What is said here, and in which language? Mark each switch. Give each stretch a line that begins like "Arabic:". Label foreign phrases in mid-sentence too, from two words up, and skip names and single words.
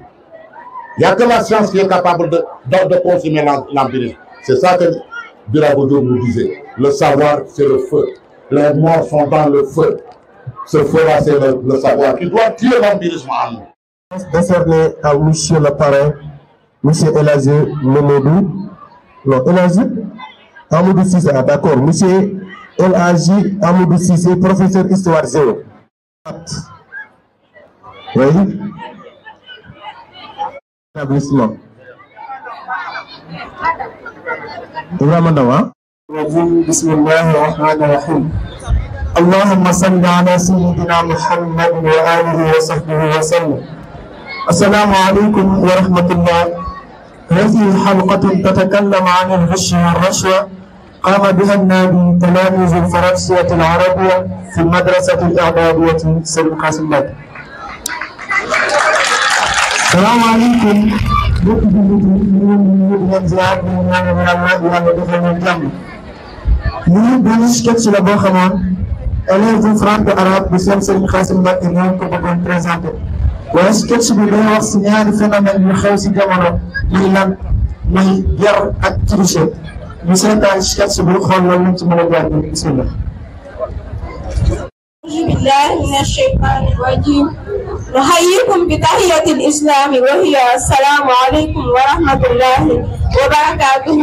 French: Il n'y a que la science qui est capable de consommer l'empirisme. C'est ça que Birago Diop nous disait. Le savoir, c'est le feu. Les morts sont dans le feu. Ce feu-là, c'est le savoir qui doit tuer l'empirisme en nous. Décerné à monsieur le parrain, monsieur Elhadji Mamadou. Non, Elhadji Amadou Cissé, d'accord. Monsieur Elhadji Amadou Cissé, professeur histoire zéro. Oui. Établissement. Ibrahima Ndaw.
Arabic: بسم الله الرحمن الرحيم. اللهم صل على سيدنا محمد وآله وصحبه وسلم. السلام عليكم ورحمة الله. هذه حلقة تتكلم عن الغش والرشوة قام بها النادي تلاميذ الفرنسية العربية في المدرسة الإعدادية سيد قاسم مباكي. السلام عليكم.
French: élèves franco-arabe
Wolof: bi seen Serigne Khassim Mbacké ñoo ko bëggoon présenté waaye sketch bi day wax si ñaari phénomène yu xew si jamono muy lan muy yar ak tricher ñu seetaan sketch bi xool lan lañ ci mën a jaar bi bismillah.
Arabic: أعوذ بالله من الشيطان الرجيم نحييكم بتحية الإسلام وهي السلام عليكم ورحمة الله وبركاته.